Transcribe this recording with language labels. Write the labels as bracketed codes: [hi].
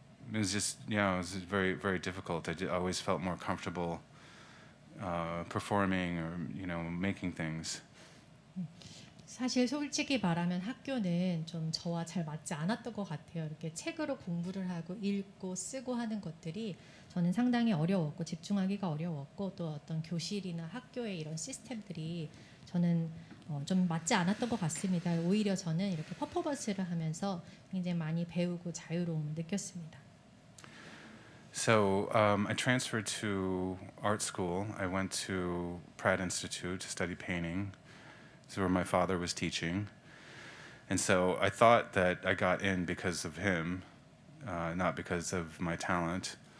[en] It was just, it was very, very difficult. I always felt more comfortable performing or, making things. [ko] 사실 솔직히 말하면 학교는 좀 저와 잘 맞지 않았던 것 같아요. 이렇게 책으로 공부를 하고 읽고 쓰고 하는 것들이 저는 상당히 어려웠고 집중하기가 어려웠고 또 어떤 교실이나 학교의 이런 시스템들이 저는 좀 맞지 않았던 것 같습니다. 오히려 저는 이렇게 퍼포먼스를 하면서 굉장히 많이 배우고 자유로움을 느꼈습니다. [en] So I transferred to art school. I went to Pratt Institute to study painting. This is where my father was teaching. And so I thought that I got in because of him, not because of my talent.